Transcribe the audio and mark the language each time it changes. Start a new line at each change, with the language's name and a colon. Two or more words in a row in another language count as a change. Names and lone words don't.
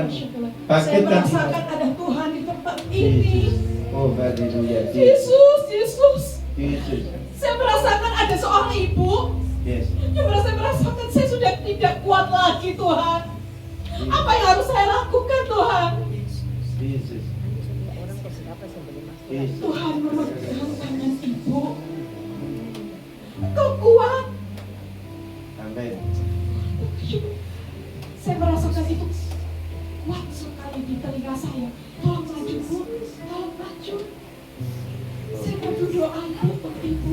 Indonesian: Saya merasakan ada Tuhan di tempat ini. Oh, haleluya. Yesus, Yesus. Jesus. Saya merasakan ada seorang ibu Yes. yang merasakan saya sudah tidak kuat lagi, Tuhan. Apa yang harus saya lakukan, Tuhan? Jesus. Jesus. Tuhan memegang tangan ibu. Engkau kuat. Amin. Saya merasakan itu kuat sekali di telinga saya. Tolong maju, Bu. Tolong maju. Saya mau berdoa untuk ibu.